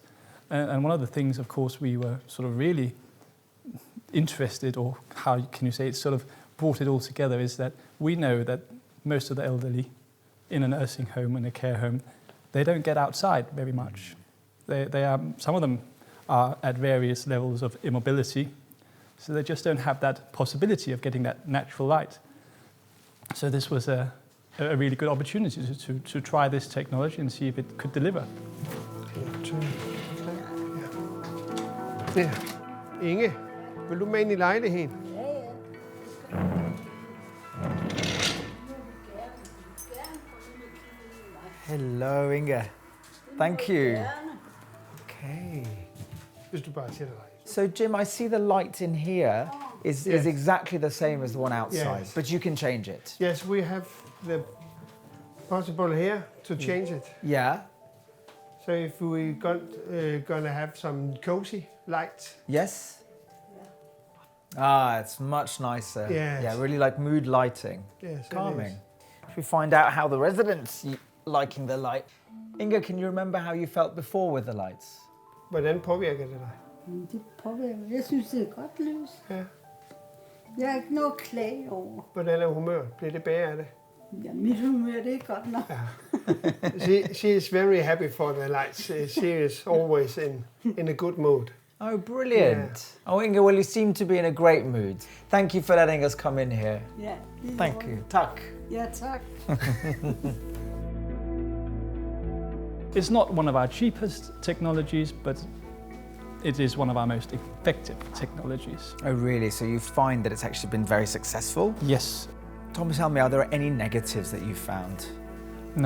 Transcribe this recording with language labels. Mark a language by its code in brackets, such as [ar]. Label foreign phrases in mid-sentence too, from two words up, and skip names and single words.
[en] And one of the things, of course, we were sort of really interested, or how can you say it sort of brought it all together, is that we know that most of the elderly in a nursing home and a care home, they don't get outside very much. Some of them are at various levels of immobility, so they just don't have that possibility of getting that natural light. So this was a really good opportunity to try this technology and see if it could deliver. [da] Ja. Inge, vil du med ind i lejligheden? [en] Hello, Inge. Thank you. Okay. [da] Hvis du bare sætter dig. [en] So, Jim, I see the light in here is exactly the same as the one outside, Yes. but you can change it. Yes, we have the possible here to change it. Yeah. So if we gonna have some cozy lights. Yes. Ah, it's much nicer. Yes. Yeah, really like mood lighting. Yes, it Calming. is. Should we find out how the residents liking the light? Inga, can you remember how you felt before with the lights? [da] Hvordan påvirker det dig? Det påvirker. Jeg synes, det er et godt lys. Ja. Jeg har ikke noget at klage over. Hvordan er humøret? Bliver det bedre af det? Ja, mit humør, det er godt nok. [en] She is very happy for the lights. She is always in a good mood. Oh, brilliant. Oh, Inga, well, you seem to be in a great mood. Thank you for letting us come in here. [da] Ja, det er [en] Thank [da] godt. [en] you. Tak. [da] Ja, tak. [en] It's not one of our cheapest technologies, but it is one of our most effective technologies. Oh, really? So you find that it's actually been very successful? Yes. Thomas, tell me, are there any negatives that you've found?